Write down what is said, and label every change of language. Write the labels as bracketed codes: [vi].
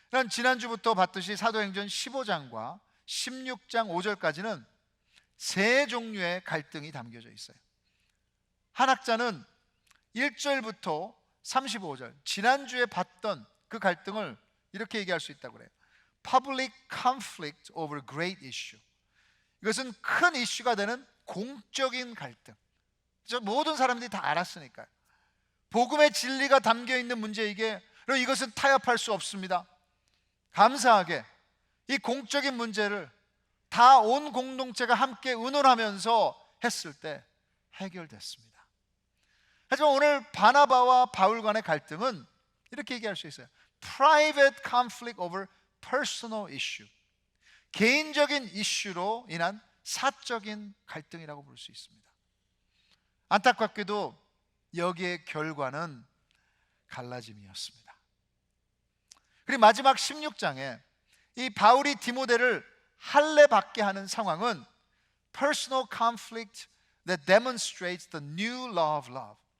[ko] 지난주부터 봤듯이 사도행전 15장과 16장 5절까지는 세 종류의 갈등이 담겨져 있어요. 한 학자는 1절부터 35절, 지난주에 봤던 그 갈등을 이렇게 얘기할 수 있다고 그래요. [en] Public conflict over great issue. [ko] 이것은 큰 이슈가 되는 공적인 갈등. 모든 사람들이 다 알았으니까요. 복음의 진리가 담겨있는 문제이기에 이것은 타협할 수 없습니다. 감사하게 이 공적인 문제를 다 온 공동체가 함께 의논하면서 했을 때 해결됐습니다. 하지만 오늘 바나바와 바울 간의 갈등은 이렇게 얘기할 수 있어요. [en] Private conflict over personal issue. [ko] 개인적인 이슈로 인한 사적인 갈등이라고 볼 수 있습니다. 안타깝게도 여기에 결과는 갈라짐이었습니다. 그리고 마지막 16장에 이 바울이 디모데를 할례 받게 하는 상황은 [en] personal conflict that demonstrates the new law of love.